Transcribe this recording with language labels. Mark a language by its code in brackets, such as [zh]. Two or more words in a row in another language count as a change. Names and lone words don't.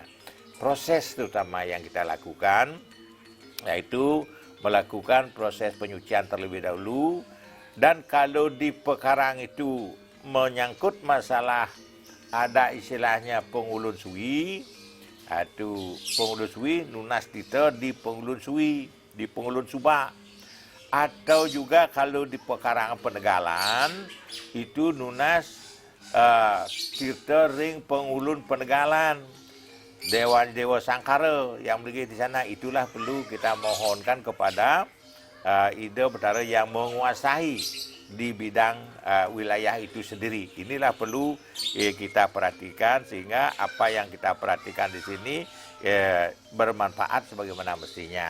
[id] Proses terutama yang kita lakukan yaitu melakukan proses penyucian terlebih dahulu, dan kalau di pekarang itu menyangkut masalah ada istilahnya pengulun suwi, atau pengulun suwi [ban] nunas tita [id] di pengulun suwi, di pengulun subak. Atau juga kalau di pekarangan Penegalan itu [ban] nunas tirta ring pengulun Penegalan, [id] dewa sangkara yang berada di sana. Itulah perlu kita mohonkan kepada ide betara yang menguasai di bidang wilayah itu sendiri. Inilah perlu kita perhatikan sehingga apa yang kita perhatikan di sini bermanfaat sebagaimana mestinya.